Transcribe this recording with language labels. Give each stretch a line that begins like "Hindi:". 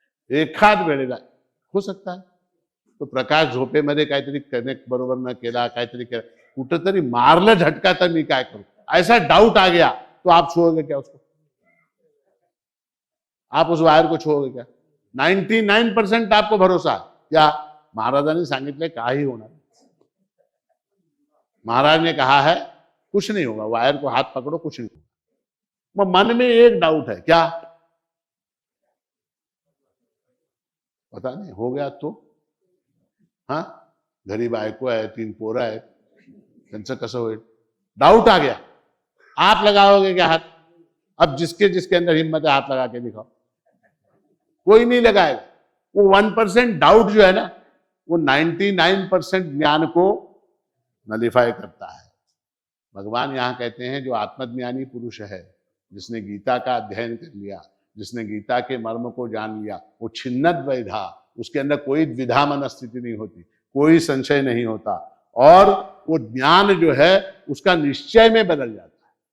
Marathi: एखाद वेळेला
Hindi: हो सकता है
Marathi: तो प्रकाश झोपेमध्ये काहीतरी कनेक्ट बरोबर न केला, काहीतरी केला, कुठंतरी मारलं झटका, तर मी काय करू,
Hindi: ऐसा डाउट आ गया तो आप छोड़ोगे क्या उसको? आप उस वायर को छोड़ोगे क्या? 99% आपको भरोसा है.
Marathi: क्या, महाराजांनी सांगितले काही होणार.
Hindi: महाराज ने कहा है कुछ नहीं होगा, वायर को हाथ पकड़ो, कुछ नहीं होगा. मग मन में एक डाउट है, क्या, पता नहीं हो गया तो, हाँ,
Marathi: घरी बायको आहे, 3 पोरं आहेत, त्यांचं कसं होईल.
Hindi: डाउट आ गया, आप लगाओगे क्या हाथ? अब जिसके जिसके अंदर हिम्मत है हाथ लगा के दिखाओ. कोई नहीं लगाएगा. वो 1% डाउट जो है ना, वो 99% ज्ञान को नलिफाई करता है. भगवान यहां कहते हैं जो आत्मज्ञानी पुरुष है, जिसने गीता का अध्ययन कर लिया, जिसने गीता के मर्म को जान लिया, वो छिन्नद वैधा, उसके अंदर कोई द्विधा मनस्थिति नहीं होती, कोई संशय नहीं होता, और वो ज्ञान जो है उसका निश्चय में बदल जाता है.